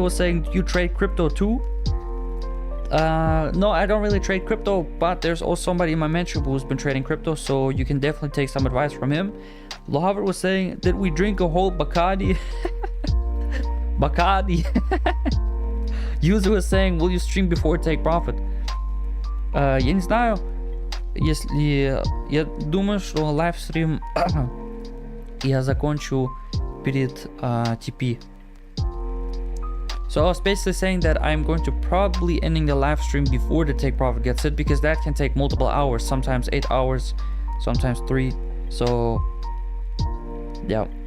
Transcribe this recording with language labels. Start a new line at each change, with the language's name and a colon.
English: Was saying you trade crypto too? No, I don't really trade crypto, but there's also somebody in my mentorship who's been trading crypto, so you can definitely take some advice from him. Lohaver was saying, did we drink a whole Bacardi? Bacardi. User was saying, will you stream before take profit?
Russian: Я не знаю, если я думаю, что лайвстрим я закончу перед TP.
English: So I was basically saying that I'm going to probably ending the live stream before the take profit gets hit, because that can take multiple hours, sometimes 8 hours, sometimes 3. So yeah.